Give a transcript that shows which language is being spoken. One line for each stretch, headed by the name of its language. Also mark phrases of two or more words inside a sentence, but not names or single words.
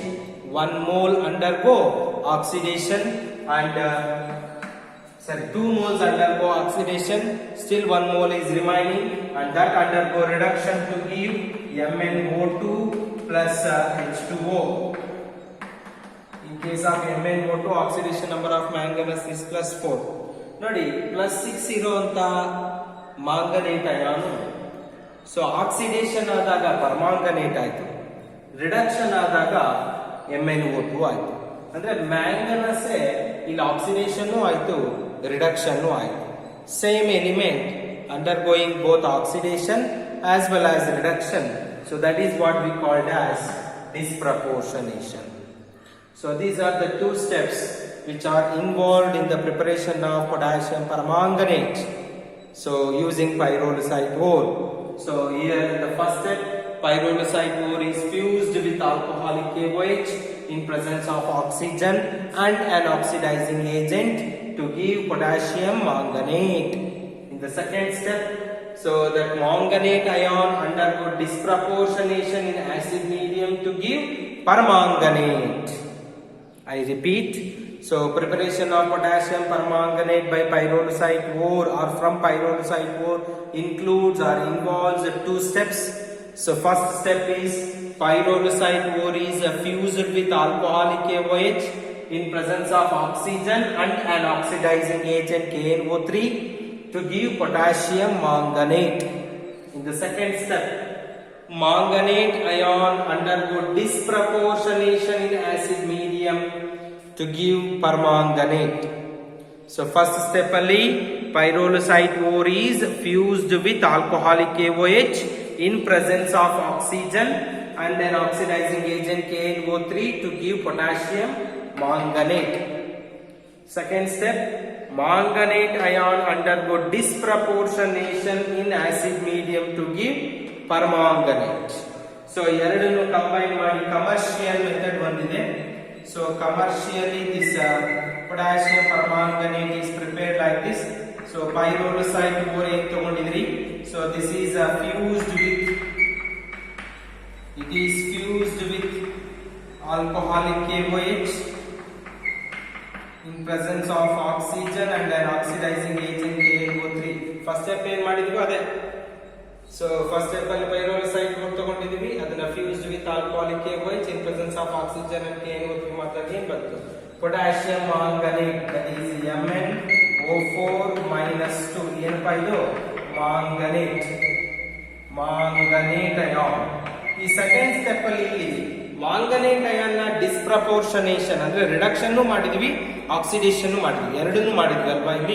English: 1 mole undergo oxidation and 2 moles undergo oxidation. Still 1 mole is remaining and that undergo reduction to give MnO2 plus H2O. In case of MnO2, oxidation number of manganese is plus 4.
Kannada: ನೋಡಿ ಪ್ಲಸ್ 6 ಇರುವಂತ
English: manganate ion.
Kannada: ಸೊ ಆಕ್ಸಿಡೇಷನ್ ಆದಾಗ ಪರ್ಮಾಂಗನೇಟ್ ಆಯ್ತು, ರಿಡಕ್ಷನ್ ಆದಾಗ MnO2 ಆಯ್ತು. ಅಂದ್ರೆ ಮ್ಯಾಂಗನಸ್ ಇಲ್ಲಿ ಆಕ್ಸಿಡೇಷನ್ ಆಯ್ತು, ರಿಡಕ್ಷನ್ ಆಯ್ತು.
English: same element undergoing both oxidation as well as reduction. so that is what we called as disproportionation. So these are the 2 steps which are involved in the preparation of potassium permanganate. So using pyrolusite ore. So here the first step, pyrolusite ore is fused with alcoholic KOH in presence of oxygen and an oxidizing agent to give potassium manganate. In the second step, so that manganate ion undergo disproportionation in acid medium to give permanganate. I repeat. So preparation of potassium permanganate by pyrolusite ore or from pyrolusite ore includes or involves 2 steps. So first step is pyrolusite ore is fused with alcoholic KOH in presence of oxygen and an oxidizing agent KNO3 to give potassium manganate. In the second step, manganate ion undergo disproportionation in acid medium to give permanganate. So first step alli pyrolusite ore is fused with alcoholic KOH in presence of oxygen and an oxidizing agent KNO3 to give potassium manganate. Second step, manganate ion undergo disproportionation in acid medium to give permanganate.
Kannada: So ಎರಡನ್ನು ಕಂಬೈನ್ ಮಾಡಿ
English: commercial method
Kannada: ಬಂದಿದೆ.
English: So commercially this potassium permanganate is prepared like this. So pyrolusite ore
Kannada: ಏನು ತಗೊಂಡಿದ್ರಿ,
English: so this is fused with alcoholic KOH in presence of oxygen and an oxidizing agent KNO3. first step
Kannada: ಏನು ಮಾಡಿದ್ವಿ ಅದೇ.
English: So first step ಅಲ್ಲಿ pyrolusite ore
Kannada: ತಗೊಂಡಿದ್ವಿ, ಅದನ್ನ
English: fused with alcoholic KOH in presence of oxygen and KNO3
Kannada: ಮಾಡಿದಾಗ ಏನು ಬಂತು,
English: potassium manganate, that is MnO4 minus 2.
Kannada: ಏನಪ್ಪಾ ಇದು,
English: manganate ion.
Kannada: ಈ
English: second step
Kannada: ಅಲ್ಲಿ ಇಲ್ಲಿ
English: manganate ion
Kannada: ನ ಡಿಸ್ಪ್ರಪೋರ್ಷನೇಷನ್ ಅಂದ್ರೆ ರಿಡಕ್ಷನ್ ಮಾಡಿದ್ವಿ, ಆಕ್ಸಿಡೇಷನ್ ಮಾಡಿದ್ವಿ, ಎರಡನ್ನೂ ಮಾಡಿದ್ವಿ ಅಲ್ವಾ ಇಲ್ಲಿ.